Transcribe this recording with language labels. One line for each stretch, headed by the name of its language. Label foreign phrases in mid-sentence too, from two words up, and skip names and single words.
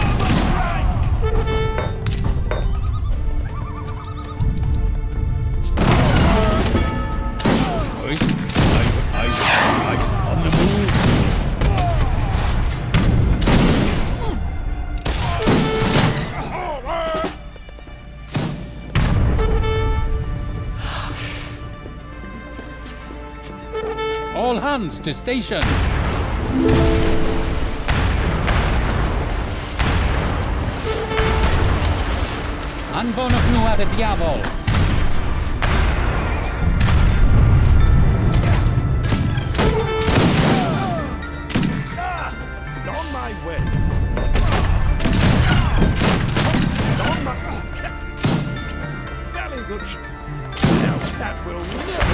English: I on the move. All hands to stations.
Welsh: Anfonwch nhw at y diafol.
English: On my way. On my... Very good. Now that will never...